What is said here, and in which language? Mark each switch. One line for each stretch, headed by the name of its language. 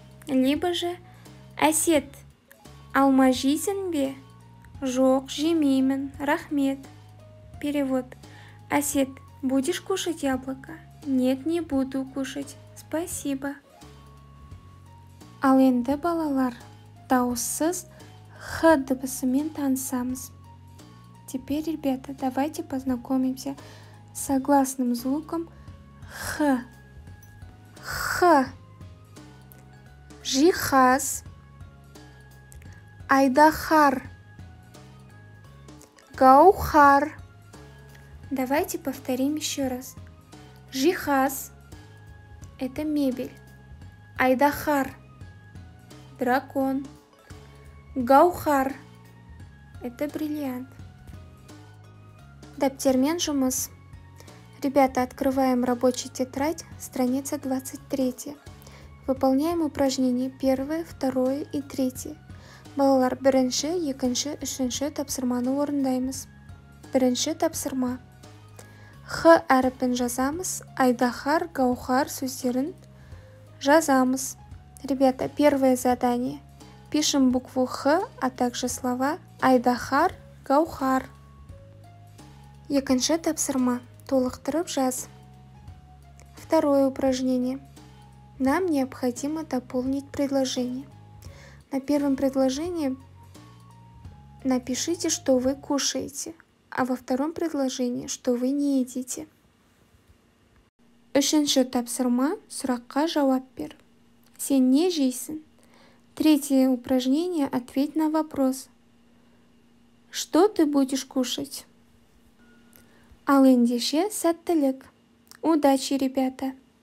Kazakh: Либо же Әсет, алма жейсің бе? Жоқ, жемеймін. Рахмет. Перевод.
Russian: Әсет, будешь кушать яблоко? Нет, не буду кушать. Спасибо.
Kazakh: Ал енді балалар, дауыссыз Х дыбысымен танысамыз.
Russian: Теперь, ребята, давайте познакомимся с согласным звуком Х.
Kazakh: Х. Жихаз. Айдахар. Гаухар.
Russian: Давайте повторим еще раз. Жихаз – это мебель. Айдахар – дракон. Гаухар – это бриллиант.
Kazakh: Дәптермен жұмыс.
Russian: Ребята, открываем рабочую тетрадь, страница 23. Выполняем упражнения 1, 2 и 3.
Kazakh: Балалар, бірінші, екінші, үшінші тапсырманы орындаймыз. Бірінші тапсырма. Х әріпін жазамыз, айдахар, гаухар сөздерін жазамыз.
Russian: Ребята, первое задание. Пишем букву Х, а также слова айдахар, гаухар.
Kazakh: Екінші тапсырма. Толықтырып жаз.
Russian: Второе упражнение. Нам необходимо дополнить предложение. На первом предложении напишите, что вы кушаете, а во втором предложении, что вы не едите.
Kazakh: Үшінші тапсырма, сұраққа жауап бер. Сен не жейсің?
Russian: Третье упражнение. Ответь на вопрос. Что ты будешь кушать?
Kazakh: Ал ендеше сәттілік.
Russian: Удачи, ребята!